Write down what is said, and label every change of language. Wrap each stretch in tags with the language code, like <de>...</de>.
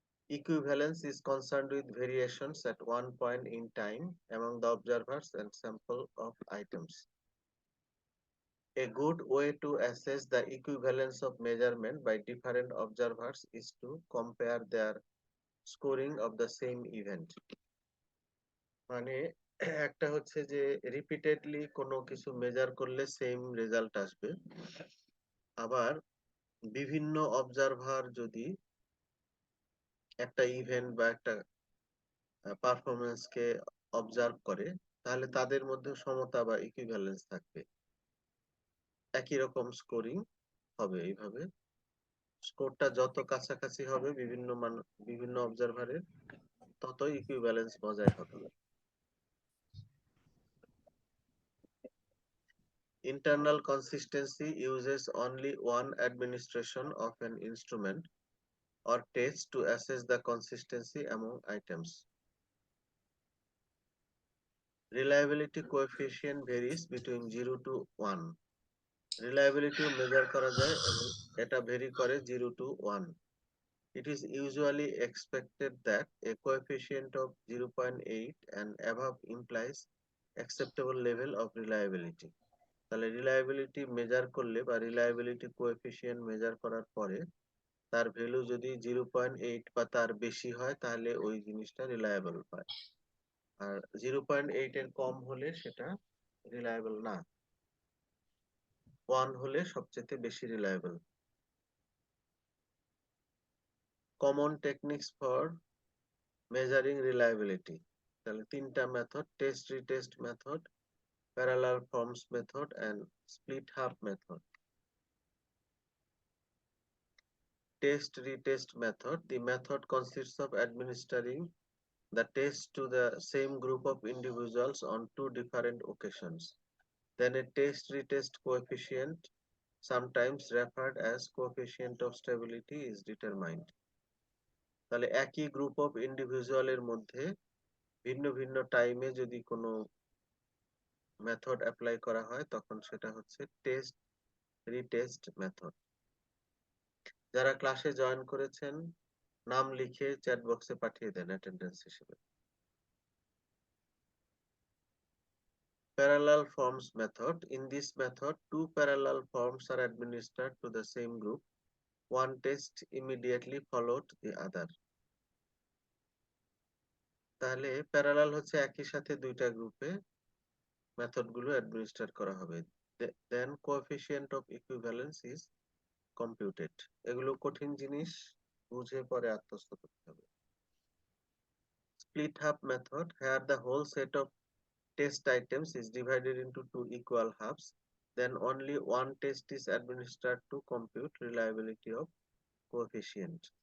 <en>Equivalence is concerned with variations at one point in time among the observers and sample of items. A good way to assess the equivalence of measurement by different observers is to compare their scoring of the same event.</en> <bn>মানে একটা হচ্ছে যে repeatedly কোনো কিছু measure করলে same result আসবে, আবার বিভিন্ন অবজারভার যদি একটা ইভেন্ট বা একটা পারফরমেন্স কে অবজার্ভ করে, তাহলে তাদের মধ্যে সমতা বা ইকুইভ্যালেন্স থাকবে, একই রকম স্কোরিং হবে। এইভাবে স্কোরটা যত কাছাকাছি হবে বিভিন্ন অবজারভারের, তত ইকুইভ্যালেন্স বজায় হবে।</bn> <en>Internal consistency uses only one administration of an instrument or test to assess the consistency among items. Reliability coefficient varies between 0 to 1.</en> <bn>Reliability measure করা যায় এবং এটা vary করে 0 to 1.</bn> <en>It is usually expected that a coefficient of 0.8 and above implies acceptable level of reliability.</en> <bn>তাহলে reliability measure করলে বা reliability coefficient measure করার পরে তার ভ্যালু যদি 0.8 বা তার বেশি হয়, তাহলে ওই জিনিসটা রিলায়েবল হয়। আর 0.8 এর কম হলে সেটা রিলায়েবল না। 1 হলে সবচেয়ে বেশি reliable. Common techniques for measuring reliability, তাহলে তিনটা method: test, retest method,</bn> <en>parallel forms method, and split half method. Test retest method. The method consists of administering the test to the same group of individuals on two different occasions. Then a test retest coefficient, sometimes referred as coefficient of stability, is determined.</en> <bn>তাহলে একই group of ইন্ডিভিজুয়ালের মধ্যে ভিন্ন ভিন্ন টাইমে যদি কোনো method apply করা হয় তখন সেটা হচ্ছে টেস্ট রিটেস্ট মেথড। যারা ক্লাসে জয়েন করেছেন নাম লিখে চ্যাট বক্সে পাঠিয়ে দেন অ্যাটেন্ডেন্স হিসেবে।</bn> <en>Parallel forms method. In this method, two parallel forms are administered to the same group. One test immediately followed the other.</en> <bn>তাহলে প্যারালাল হচ্ছে একই সাথে দুইটা গ্রুপে মেথড গুলো অ্যাডমিনিস্টার করা হবে।</bn> <en>Then coefficient of equivalence is computed.</en> <bn>এগুলো কঠিন জিনিস, বুঝে পরে আত্মস্থ করতে হবে।</bn> <en>Split half method, here the whole set of test items is divided into two equal halves. Then only one test is administered to compute reliability of coefficient.</en>